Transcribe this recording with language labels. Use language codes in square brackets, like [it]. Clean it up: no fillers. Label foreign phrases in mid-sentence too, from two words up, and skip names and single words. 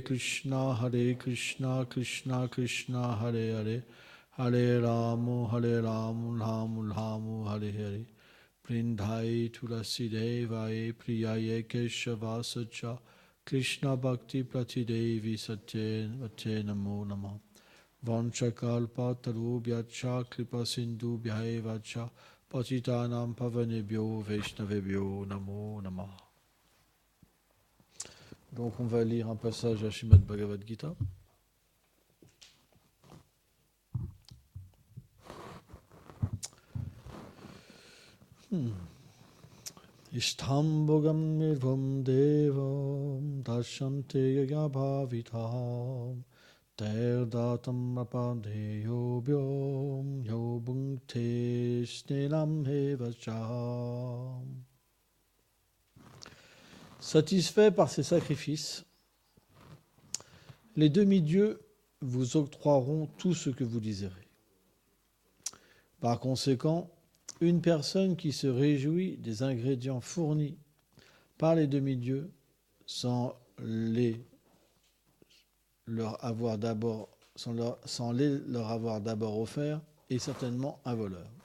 [sa] Krishna Krishna Krishna Hare Hare Hare Ramo Ramo Ramo Hare Hare Prindhai Tulasi Devai Priyaye Keshava Sacha Krishna Bhakti Pratidevi Satye Namo Namah Vanchakalpa tarubhyacha kripa sindhu bhyaevacha patitanam pavanebhyo vaishnavebhyo namo namah. [fr] Donc on va lire un passage à Srimad Bhagavad Gita. [sa] Isthambogam nirvam devam dashante yagabhavitam Terdatam apadeyo byom yo bhunkte snenam hevacham. [fr] Satisfaits par ces sacrifices, les demi-dieux vous octroieront tout ce que vous désirez. Par conséquent, une personne qui se réjouit des ingrédients fournis par les demi-dieux sans les leur avoir d'abord offert est certainement un voleur.